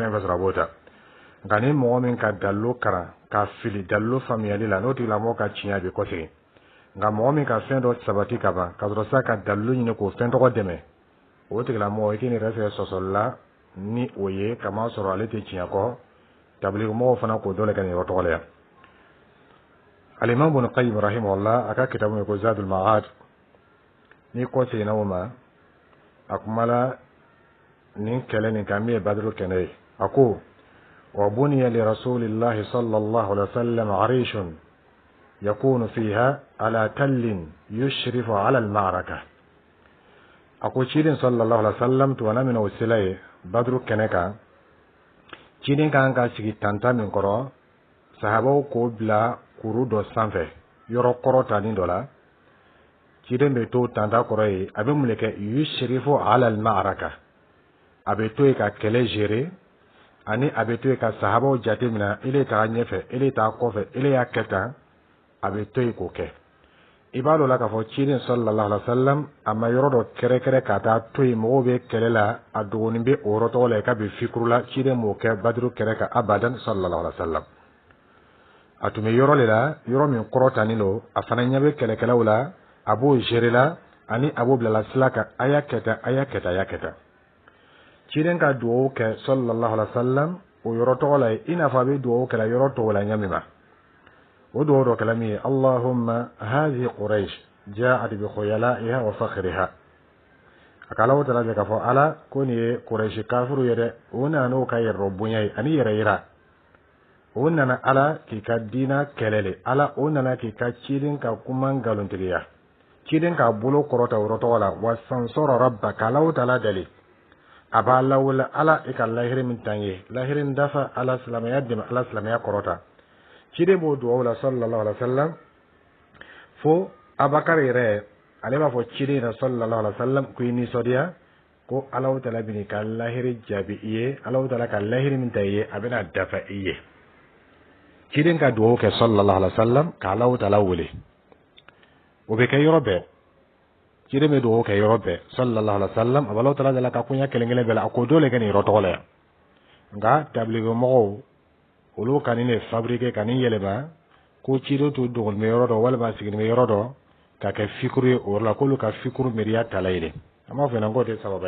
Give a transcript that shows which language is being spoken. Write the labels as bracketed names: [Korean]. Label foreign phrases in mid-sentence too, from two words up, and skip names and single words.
[Bambara] fɛn sɔrɔ a b'o ta nka ni mɔgɔ min ka dalilu karan ka fili dalilu faamuyali la n'o tigilamɔgɔ ka tiɲɛ a bɛ kɔsegin nka mɔgɔ min ka fɛn dɔ sabati ka ban ka sɔrɔ sa ka dalilu ɲini k'o fɛn tɔgɔ dɛmɛ o tigilamɔgɔ i k'i yɛrɛ sɛgɛ sɔsɔli la ni o ye kama sɔrɔ ale tɛ tiɲɛ kɔ tabilimɔgɔw fana k'o dɔ le kɛ nin yɔrɔ tɔgɔ la yan Al-Imam Ibn Qayyim rahimahullah aka kitabu ko Zadul Ma'ad ni ko segin o ma a kuma la nin kɛlɛ nin kan min ye Badru kɛnɛ ye a ko [Arabic] وبني لرسول الله صلى الله عليه وسلم عريش يكون فيها على تل يشرف على المعركة [Bambara] ako cirin [Arabic] صلى الله عليه وسلم [Bambara] to wana mina usilaye badru keneka cirin kan ka sigi tanta min koro sahabaw ko bila kuru do sanfɛ yɔrɔ kɔrɔta ni dɔ la cirin be to tanta kɔrɔ ye a be mun kɛ [Arabic] يشرف على المعركة [Bambara] a be to ka kɛlɛ gérer ani a be to ka sahabaw jate mina ile ta ɲɛfɛ ile ta kɔfɛ ile ya kɛta a be to ko kɛ i b'a dɔn la k'a fɔ cirin [Arabic] صلى الله عليه وسلم [Bambara] a ma yɔrɔ dɔ kɛrɛkɛrɛ ka taa to yen mɔgɔw bɛ kɛlɛ la a dɔgɔnin bɛ o yɔrɔ tɔgɔ la k'a bɛ fikuru la cirin m'o kɛ baduru kɛrɛ kan abadan [Arabic] صلى الله عليه وسلم [Bambara] a tun bɛ yɔrɔ de la yɔrɔ min kɔrɔtanin don a fana ɲɛ bɛ kɛlɛkɛlaw la a b'o gérer la ani a b'o bilala sira kan a y'a kɛ tan a y'a kɛ tan a y'a kɛ tan cirin ka dugawu kɛ [Arabic] صلى الله عليه وسلم [Bambara] o yɔrɔ tɔgɔ la i n'a fɔ a bɛ dugawu kɛla yɔrɔ tɔgɔ la ɲɛ min ma o dugawu dɔ kɛla min ye [Arabic] اللهم هذه قريش جاءت بخيلائها وفخرها [Bambara] a ka Alahu taala k'a fɔ ala ko nin ye quraish kafiru ye dɛ o nana n'o ka yɛrɛ bonya ye ani yɛrɛ yira o nana ala k'i ka diina kɛlɛle ala o nana k'i ka cirin ka kuma ngalontigiya cirin k'a bolo kɔrɔta o yɔrɔ tɔgɔ la wa sansɔrɔ rabba ka Alahu taala dali a b'a lawula ala i ka lahiri min tan ye lahiri dafa ala silamɛya dɛmɛ ala silamɛya kɔrɔta cirin b'o dugawu la [Arabic] صلى الله عليه وسلم [Bambara] fo abakar yɛrɛ ale b'a fɔ cirin na [Arabic] صلى الله عليه وسلم [Bambara] ko i nisɔndiya ko Alahu taala bɛn'i ka lahiri jaabi i ye Alahu taala ka lahiri min ta i ye a bɛna dafa i ye cirin ka dugawu kɛ [Arabic] صلى الله عليه وسلم [Bambara] ka Alahu taala wele o bɛ kɛ yɔrɔ bɛɛ cirin bɛ dugawu kɛ yɔrɔ bɛɛ [Arabic] صلى الله عليه وسلم [Bambara] a bɛ Alahu taala dala ka kunya kelen-kelen bɛɛ la a ko dole kɛ nin yɔrɔ tɔgɔ la yan nka tablighi mɔgɔw olu ka nin de fabriquer ka nin yɛlɛma ko cirin to dogolen bɛ yɔrɔ dɔ walima sigilen bɛ yɔrɔ dɔ ka kɛ fikuru ye o yɔrɔ la k'olu ka fikuru miiriya tala ye an b'a fɔ ɲɛna k'o tɛ sababa